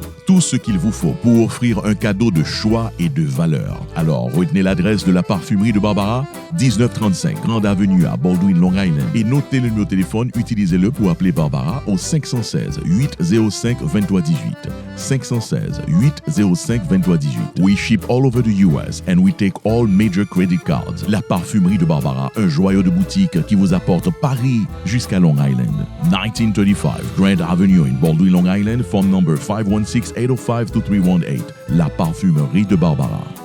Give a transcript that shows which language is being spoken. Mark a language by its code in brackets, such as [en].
[fr] Tout ce qu'il vous faut pour offrir un cadeau de choix et de valeur. Alors, retenez l'adresse de La Parfumerie de Barbara, 1935 Grande Avenue à Baldwin, Long Island, et notez le numéro de téléphone, utilisez-le pour appeler Barbara au 516 805 2318. 516 805 2318. [en] We ship all over the US and we take all major credit cards. [fr] La Parfumerie de Barbara, un joyau de boutique qui vous apporte Paris jusqu'à Long Island. [en] 1935 Grand Avenue in Baldwin, Long Island, phone number 516-805-2318. [fr] La Parfumerie de Barbara.